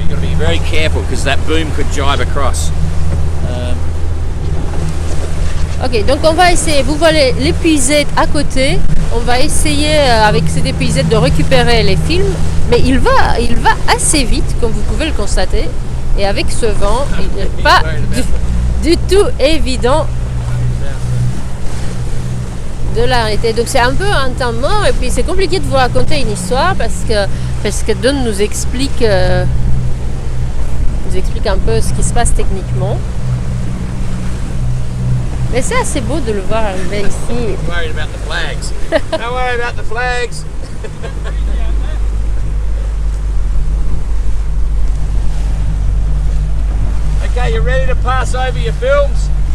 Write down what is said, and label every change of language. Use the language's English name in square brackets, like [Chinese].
[English] You've got to be very careful because that boom could jibe across. [French] Ok, donc on va essayer, vous voyez l'épuisette à côté, on va essayer avec cette épuisette de récupérer les films, mais il va assez vite, comme vous pouvez le constater, et avec ce vent, il n'est pas du tout évident de l'arrêter. Donc c'est un peu un temps mort, et puis c'est compliqué de vous raconter une histoire, parce que Don nous explique un peu ce qui se passe techniquement. Mais c'est assez beau de le voir arriver ici. [English] Worried about the flags. Don't worry about the flags. Okay, you ready to pass over your films?